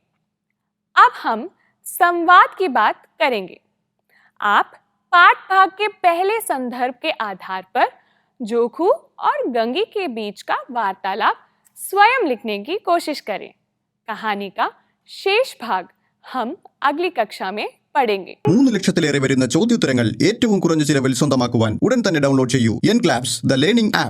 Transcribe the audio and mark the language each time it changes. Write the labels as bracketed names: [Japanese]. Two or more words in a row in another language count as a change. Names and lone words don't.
[Hindi] अब हम संवाद की बात करेंगे। आप पाठ भाग के पहले संदर्भ के आधार पर जोखू और गंगी के बीच का वार्तालाप स्वयं लिखने की कोशिश करें। कहानी का शेष भाग हम अगली कक्षा में പഠിenge [Malayalam] 3 ലക്ഷത്തിലേറെ വരുന്ന ചോദ്യോത്തരങ്ങൾ ഏറ്റവും കുറഞ്ഞ ചിലവിൽ സ്വന്തമാക്കുവാൻ ഉടൻ തന്നെ ഡൗൺലോഡ് ചെയ്യൂ എൻക്ലാബ്സ് [English] the learning app